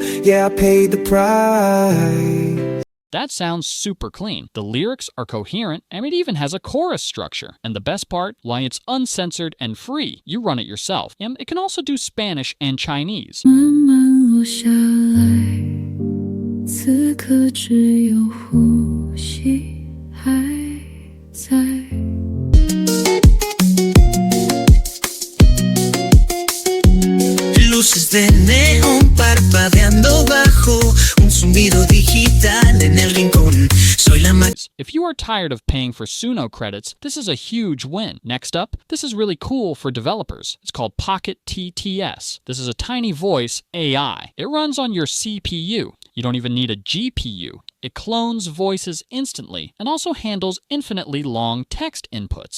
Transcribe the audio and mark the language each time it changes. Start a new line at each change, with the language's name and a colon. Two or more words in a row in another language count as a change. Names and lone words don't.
English: Yeah, I paid the price. That sounds super clean. The lyrics are coherent, and it even has a chorus structure. And the best part, why it's uncensored and free. You run it yourself. And it can also do Spanish and Chinese.
Chinese: 此刻只有呼吸还在。
Spanish: Luces de neón parpadeando bajo un zumbido digital en el rincón. Soy la
English: If you are tired of paying for Suno credits, this is a huge win. Next up, this is really cool for developers. It's called Pocket TTS. This is a tiny voice AI. It runs on your CPU. You don't even need a GPU. It clones voices instantly and also handles infinitely long text inputs.